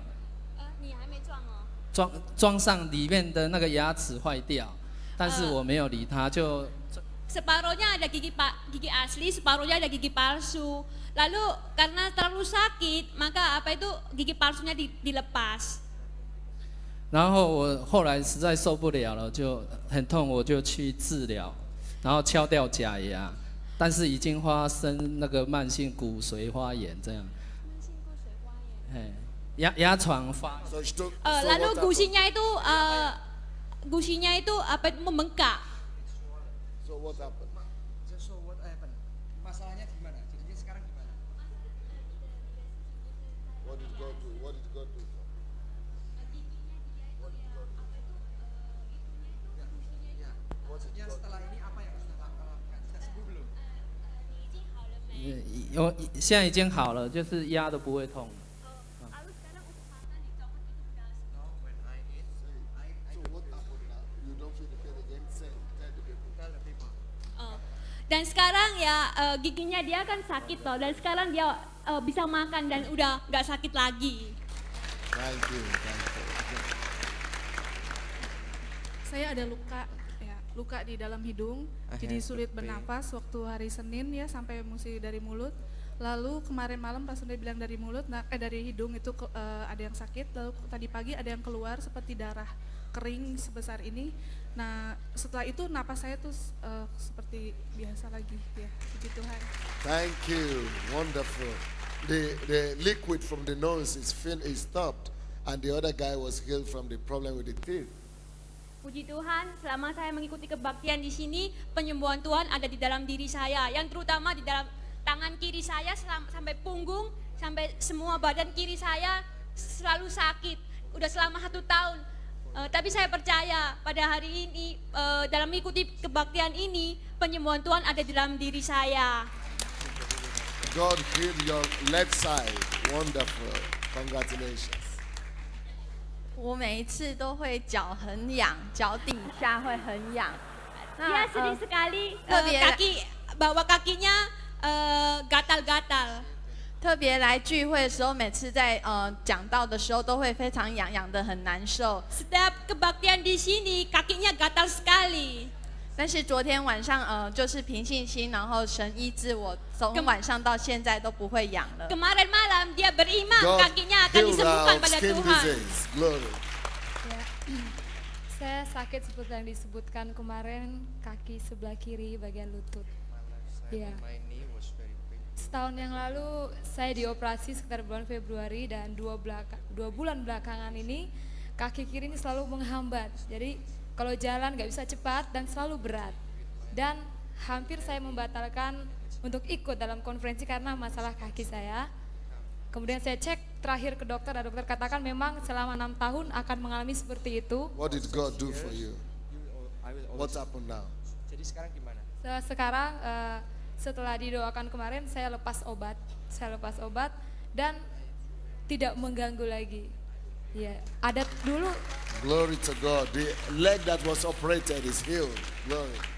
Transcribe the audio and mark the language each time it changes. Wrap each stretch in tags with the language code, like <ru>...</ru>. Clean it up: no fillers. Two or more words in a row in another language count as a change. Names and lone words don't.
<zh>你还没撞哦。装上里面的那个牙齿坏掉，但是我没有理它，就</zh> <id>Separuhnya ada gigi asli, separuhnya ada gigi palsu. Lalu karena terlalu sakit, maka apa itu gigi palsunya dilepas.</id> <zh>然后我后来实在受不了了，就很痛，我就去治疗，然后敲掉假牙，但是已经发生那个慢性骨髓花炎这样。哎，牙床发。</zh> <id>Lalu gusinya itu apa itu membengkak.</id> <en>So what happened? So what happened?</en> <id>Masalahnya gimana? Jadinya sekarang gimana?</id> <en>What did God do? What did God do?</en> <id>Maksudnya setelah ini apa yang sudah lakukan? Sudah sembuh belum?</id> <zh>现在已经好了，就是压都不会痛。</zh> <id>Dan sekarang ya giginya dia kan sakit toh, dan sekarang dia bisa makan dan udah nggak sakit lagi.</id> <en>Thank you.</en> <id>Saya ada luka di dalam hidung, jadi sulit bernapas waktu hari Senin ya sampai mesti dari mulut. Lalu kemarin malam pas udah bilang dari mulut, dari hidung itu ada yang sakit. Lalu tadi pagi ada yang keluar seperti darah kering sebesar ini. Nah setelah itu napas saya tuh seperti biasa lagi ya, puji Tuhan.</id> <en>Thank you, wonderful. The liquid from the nose is stopped, and the other guy was healed from the problem with the teeth.</en> <id>Puji Tuhan, selama saya mengikuti kebaktian di sini, penyembuhan Tuhan ada di dalam diri saya, yang terutama di dalam tangan kiri saya sampai punggung, sampai semua badan kiri saya selalu sakit. Udah selama 1 tahun. Tapi saya percaya pada hari ini dalam mengikuti kebaktian ini, penyembuhan Tuhan ada di dalam diri saya.</id> <en>God healed your left side. Wonderful. Congratulations.</en> <zh>我每一次都会脚很痒，脚底下会很痒。</zh> <id>Dia sedih sekali,</id> <zh>特别</zh> <id>bawah kakinya gatal-gatal.</id> <zh>特别来聚会的时候，每次在讲道的时候都会非常痒痒的，很难受。</zh> <id>Setiap kebaktian di sini kakinya gatal sekali.</id> <zh>但是昨天晚上就是凭信心，然后神医治我，从晚上到现在都不会痒了。</zh> <id>Kemarin malam dia beriman</id> <en>God</en> <id>kakinya akan</id> <en>healed</en> <id>disembuhkan</id> <en>our</en> <id>pada</id> <en>skin</en> <id>Tuhan.</id> <en>disease. Glory.</en> <id>Ya. Saya sakit seperti yang disebutkan kemarin, kaki sebelah kiri bagian lutut. Ya. Setahun yang lalu saya dioperasi sekitar bulan Februari, dan 2 bulan belakangan ini kaki kiri ini selalu menghambat. Jadi kalau jalan nggak bisa cepat dan selalu berat. Dan hampir saya membatalkan untuk ikut dalam konferensi karena masalah kaki saya. Kemudian saya cek terakhir ke dokter, dan dokter katakan memang selama 6 tahun akan mengalami seperti itu.</id> <en>What did God do for you? What's happened now?</en> <id>Jadi sekarang gimana? Sekarang setelah didoakan kemarin saya lepas obat dan tidak mengganggu lagi. Ya, ada dulu.</id> <en>Glory to God. The leg that was operated is healed. Glory.</en>